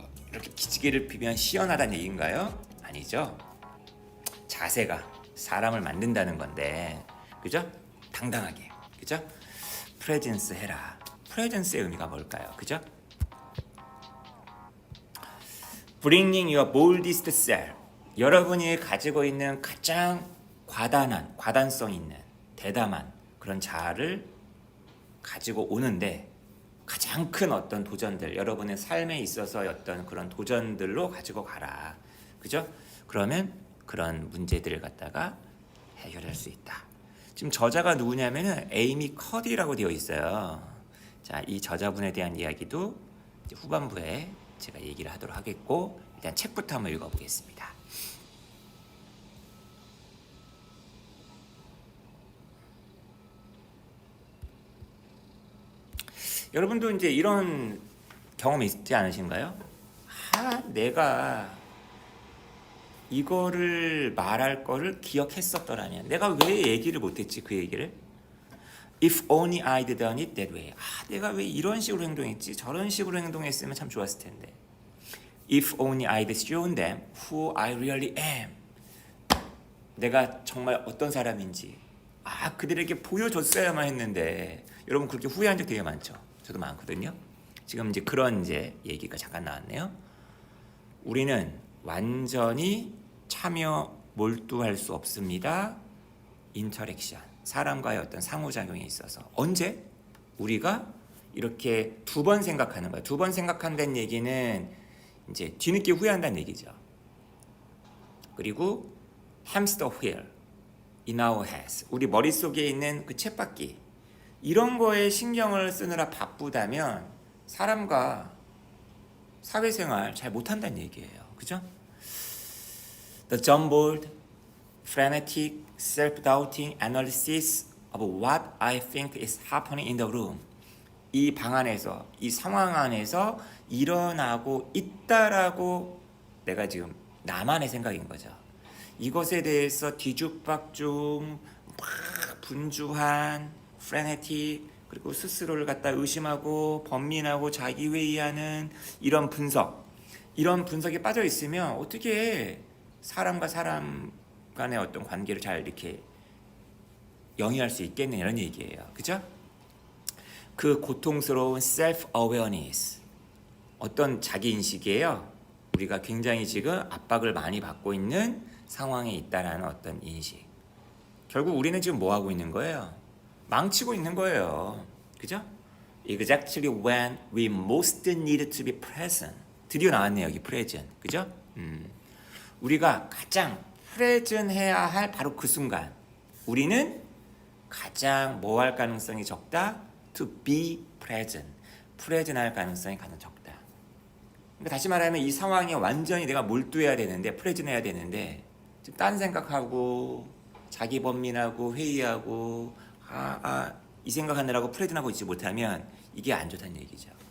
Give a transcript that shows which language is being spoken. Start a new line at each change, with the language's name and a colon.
Korean: 이렇게 기지개를 피면 시원하다는 얘기인가요? 아니죠. 자세가 사람을 만든다는 건데, 그죠? 당당하게, 그죠? 프레젠스 해라. 프레젠스의 의미가 뭘까요? 그죠?
English: Bringing your boldest self.
Korean: 여러분이 가지고 있는 가장 과단성 있는, 대담한 그런 자아를 가지고 오는데 가장 큰 어떤 도전들, 여러분의 삶에 있어서의 어떤 그런 도전들로 가지고 가라. 그죠? 그러면 그런 문제들을 갖다가 해결할 수 있다. 지금 저자가 누구냐면은 에이미 커디라고 되어 있어요. 자, 이 저자분에 대한 이야기도 이제 후반부에 제가 얘기를 하도록 하겠고, 일단 책부터 한번 읽어보겠습니다. 여러분도 이제 이런 경험이 있지 않으신가요? 내가 이거를 말할 거를 기억했었더라면 내가 왜 얘기를 못했지 그 얘기를?
English: If only I'd done it that way.
Korean: 내가 왜 이런 식으로 행동했지? 저런 식으로 행동했으면 참 좋았을 텐데.
English: If only I'd shown them who I really am.
Korean: 내가 정말 어떤 사람인지 그들에게 보여줬어야만 했는데. 여러분 그렇게 후회한 적 되게 많죠? 저도 많거든요. 지금 이제 그런 이제 얘기가 잠깐 나왔네요. 우리는 완전히 몰두할 수 없습니다. 인터랙션, 사람과의 어떤 상호작용에 있어서. 언제? 우리가 이렇게 두 번 생각하는 거야. 두 번 생각한다는 얘기는 이제 뒤늦게 후회한다는 얘기죠. 그리고
English: hamster wheel in our heads,
Korean: 우리 머릿속에 있는 그 쳇바퀴, 이런 거에 신경을 쓰느라 바쁘다면 사람과 사회생활 잘 못한다는 얘기예요. 그죠?
English: The jumbled, frenetic, self-doubting analysis of what I think is happening in the room.
Korean: 이 방 안에서, 이 상황 안에서 일어나고 있다라고 내가 지금 나만의 생각인 거죠. 이것에 대해서 뒤죽박죽, 막 분주한 frenetic, 그리고 스스로를 갖다 의심하고 번민하고 자기회의하는 이런 분석에 빠져 있으면 어떻게 사람과 사람 간의 어떤 관계를 잘 이렇게 영위할 수 있겠느냐 이런 얘기예요. 그죠? 그 고통스러운 self-awareness, 어떤 자기인식이에요. 우리가 굉장히 지금 압박을 많이 받고 있는 상황에 있다라는 어떤 인식. 결국 우리는 지금 뭐 하고 있는 거예요? 망치고 있는 거예요. 그죠?
English: Exactly when we most need to be present.
Korean: 드디어 나왔네요, 여기 present. 그죠? 우리가 가장 프레젠 해야 할 바로 그 순간 우리는 가장 뭐 할 가능성이 적다?
English: To be present.
Korean: 프레젠 할 가능성이 가장 적다. 그러니까 다시 말하면 이 상황에 완전히 내가 몰두해야 되는데 프레젠 해야 되는데 지금 딴 생각하고 자기 범민하고 회의하고 이 생각하느라고 프레젠하고 있지 못하면 이게 안 좋다는 얘기죠.